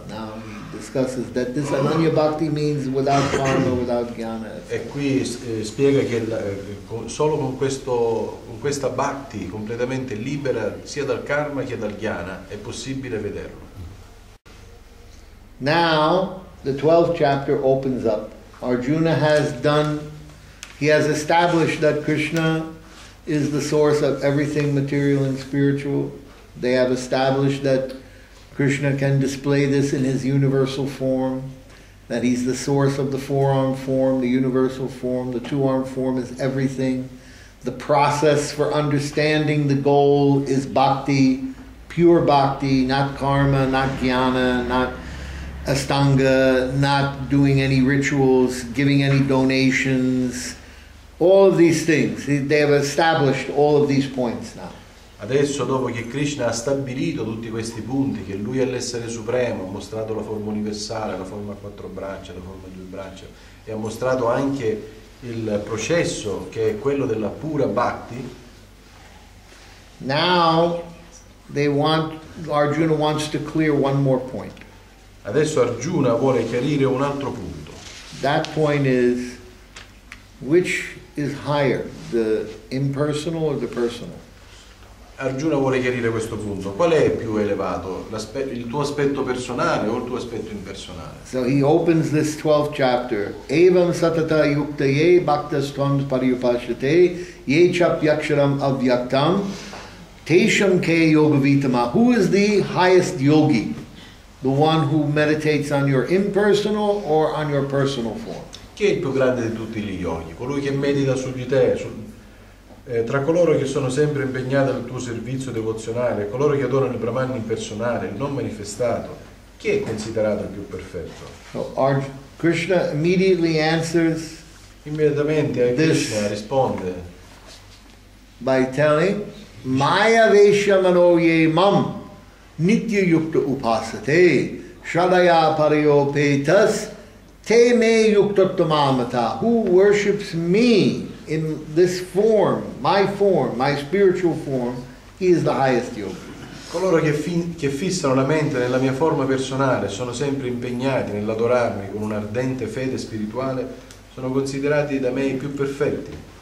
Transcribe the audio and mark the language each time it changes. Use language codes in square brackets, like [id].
[en] Now he discusses that this Ananya Bhakti means without karma, without jnana. [it] E qui spiega che solo con questa Bhakti completamente libera sia dal karma che dal jnana è possibile vederlo. [en] Now the 12th chapter opens up Arjuna he has established that Krishna is the source of everything material and spiritual. They have established that Krishna can display this in his universal form, that he's the source of the four-armed form, the universal form, the two-armed form is everything. The process for understanding the goal is bhakti, pure bhakti, not karma, not jnana, not astanga, not doing any rituals, giving any donations, all of these things. They have established all of these points now. [it] Adesso, dopo che Krishna ha stabilito tutti questi punti, che lui è l'essere supremo, ha mostrato la forma universale, la forma a quattro braccia, la forma a due braccia, e ha mostrato anche il processo che è quello della pura bhakti. [en] Now Arjuna wants to clear one more point. [it] Adesso Arjuna vuole chiarire un altro punto. [en] That point is, which is higher, the impersonal or the personal? [it] Arjuna vuole chiarire questo punto. Qual è più elevato? Il tuo aspetto personale o il tuo aspetto impersonale? [en] So he opens this 12th chapter. [sa] Evam satata yuktaye bhaktastvam pariyupashate ye chapyaksharam avyaktam tesham ke yogavitama. [en] Who is the highest yogi? The one who meditates on your impersonal or on your personal form? [it] Chi è il più grande di tutti gli yogi? Colui che medita su di te, tra coloro che sono sempre impegnati nel tuo servizio devozionale, coloro che adorano il Brahman impersonale, il non manifestato, chi è considerato il più perfetto? [en] So Krishna immediately answers [it] Immediatamente Krishna risponde [en] by telling [sa] Maya Vesha Manoye Mam Nitya Yukta Upasate Shradaya Pariyo Petas Te Me Yuktattamamata. [en] Who worships me in this form, my spiritual form, he is the highest yogi. [it] coloro che fissano la mente nella mia forma personale, sono sempre impegnati nell'adorarmi con un'ardente fede spirituale, sono considerati da me i più perfetti.